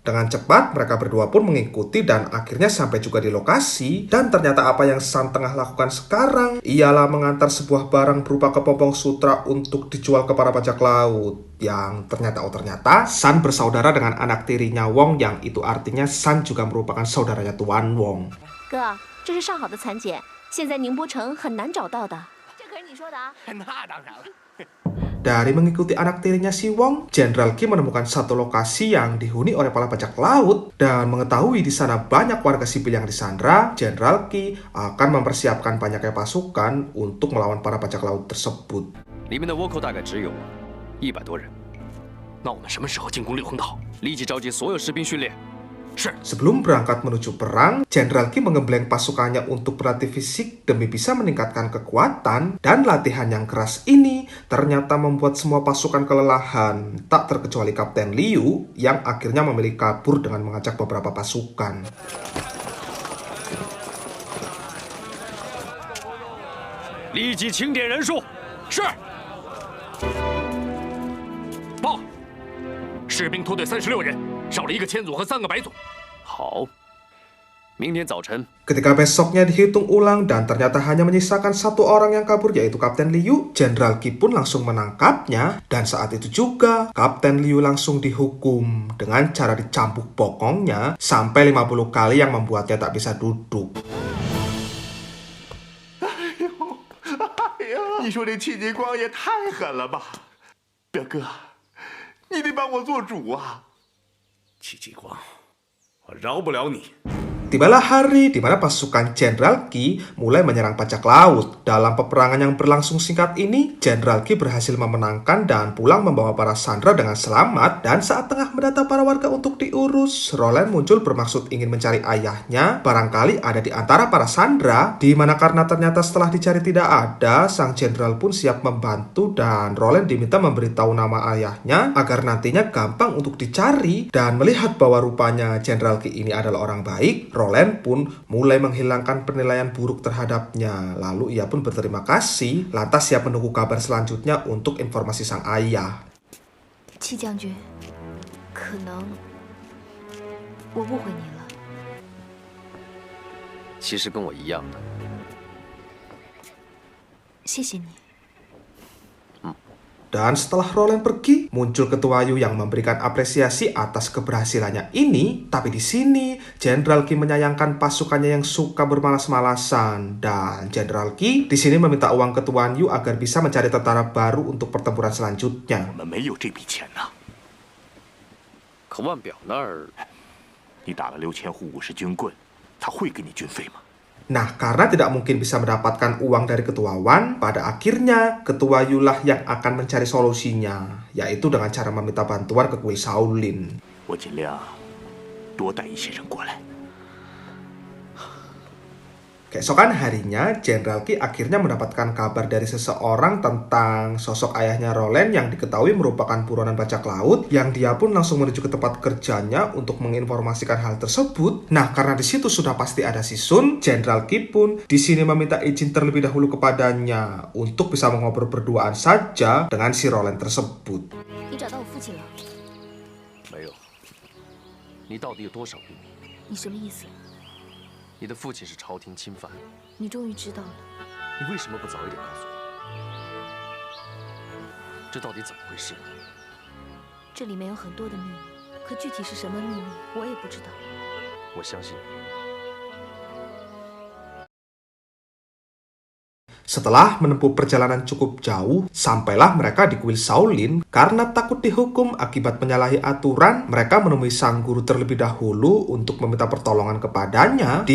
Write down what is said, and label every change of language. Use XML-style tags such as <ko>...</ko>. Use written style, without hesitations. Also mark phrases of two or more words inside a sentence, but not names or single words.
<id>Dengan cepat mereka berdua pun mengikuti dan akhirnya sampai juga di lokasi. Dan ternyata apa yang San tengah lakukan sekarang ialah mengantar sebuah barang berupa kepompong sutra untuk dijual ke para bajak laut. Yang ternyata San bersaudara dengan anak tirinya Wong, yang itu artinya San juga merupakan saudaranya Tuan Wong.</id> <zh>哥，这是上好的蚕茧，现在宁波城很难找到的。</zh> <id>Dari mengikuti anak tirinya si Wong, Jenderal Qi menemukan satu lokasi yang dihuni oleh para bajak laut, dan mengetahui di sana banyak warga sipil yang disandra. Jenderal Qi akan mempersiapkan banyaknya pasukan untuk melawan para bajak laut tersebut.</id> <zh>里面的倭寇大概只有100多人。那我们什么时候进攻六横岛？立即召集所有士兵训练， 是。</zh> <id>Sebelum berangkat menuju perang, Jenderal Qi menggembleng pasukannya untuk berlatih fisik demi bisa meningkatkan kekuatan, dan latihan yang keras ini ternyata membuat semua pasukan kelelahan, tak terkecuali Kapten Liu yang akhirnya memilih kabur dengan mengajak beberapa pasukan.</id> <zh>立即清点人数。是。报，士兵脱队36人，少了1个千组和3个白组。好，明天早晨。</zh> <id>Ketika besoknya dihitung ulang dan ternyata hanya menyisakan 1 orang yang kabur, yaitu Kapten Liu, Jenderal Qi pun langsung menangkapnya, dan saat itu juga Kapten Liu langsung dihukum dengan cara dicambuk bokongnya sampai 50 kali yang membuatnya tak bisa duduk.</id> <zh>你说这戚继光也太狠了吧，表哥，你得帮我做主啊！戚继光，我饶不了你。</zh> <id>Tibalah hari di mana pasukan Jenderal Qi mulai menyerang bajak laut. Dalam peperangan yang berlangsung singkat ini, Jenderal Qi berhasil memenangkan dan pulang membawa para sandera dengan selamat. Dan saat tengah mendata para warga untuk diurus, Roland muncul bermaksud ingin mencari ayahnya. Barangkali ada di antara para sandera, di mana karena ternyata setelah dicari tidak ada, sang jenderal pun siap membantu dan Roland diminta memberitahu nama ayahnya agar nantinya gampang untuk dicari. Dan melihat bahwa rupanya Jenderal Qi ini adalah orang baik, Roland pun mulai menghilangkan penilaian buruk terhadapnya. Lalu ia pun berterima kasih, lantas siap menunggu kabar selanjutnya untuk informasi sang ayah.</id> <zh>戚将军，可能我误会你了。其实跟我一样的。谢谢你。</zh> <id>Dan setelah Roland pergi, muncul Ketua Yu yang memberikan apresiasi atas keberhasilannya ini. Tapi di sini, Jenderal Qi menyayangkan pasukannya yang suka bermalas-malasan. Dan Jenderal Qi di sini meminta uang Ketua Yu agar bisa mencari tentara baru untuk pertempuran selanjutnya.</id> <zh>我们没有这笔钱呐。可腕表那儿，你打了6000户武士军棍，他会给你军费吗？</zh> <id>Nah, karena tidak mungkin bisa mendapatkan uang dari Ketua Wan, pada akhirnya Ketua Yu lah yang akan mencari solusinya, yaitu dengan cara meminta bantuan ke kuil Shaolin.</id> <zh>我尽量多带一些人过来。</zh> <id>Keesokan harinya, Jenderal Qi akhirnya mendapatkan kabar dari seseorang tentang sosok ayahnya Roland yang diketahui merupakan buronan bajak laut, yang dia pun langsung menuju ke tempat kerjanya untuk menginformasikan hal tersebut. Nah, karena di situ sudah pasti ada si Sun, Jenderal Qi pun di sini meminta izin terlebih dahulu kepadanya untuk bisa mengobrol berduaan saja dengan si Roland tersebut.</id> <zh>你找到我父亲了？没有。你到底有多少秘密？你什么意思？你的父亲是朝廷钦犯，你终于知道了。你为什么不早一点告诉我？这到底怎么回事？这里面有很多的秘密，可具体是什么秘密，我也不知道。我相信你。</zh> <id>Setelah menempuh perjalanan cukup jauh, sampailah mereka di kuil Shaolin. Karena takut dihukum akibat menyalahi aturan, mereka menemui sang guru terlebih dahulu untuk meminta pertolongan kepadanya.</id>